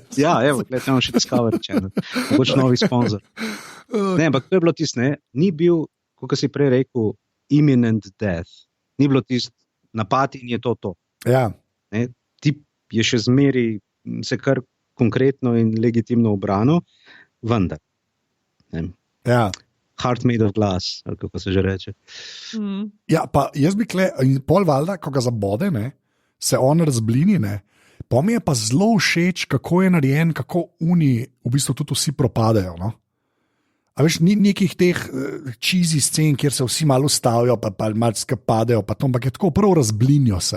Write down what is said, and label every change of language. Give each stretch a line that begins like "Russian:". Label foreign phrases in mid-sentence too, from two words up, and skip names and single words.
Slovenian: Evo, imamo še Discovery Channel, mogoče novi sponsor. Ne, ampak to je bilo tisto, ni bil, kot si prej rekel,
English: imminent death.
Slovenian: Ni bilo tisto napad in je to. Ja. Tip je še zmeri se kar konkretno in legitimno obrano, vendar.
English: Heart made of glass,
Slovenian: ali kako se že reče. Ja, pa jaz bi pol valjda, ko ga zabode, se on razblini, pa mi je pa zelo všeč, kako je narejen, kako v bistvu tudi vsi propadajo, A veš, ni nekih teh cheesy scen, kjer se vsi malo ustavijo, pa malo skapadejo, pa to, ampak je tako prav razblinijo se.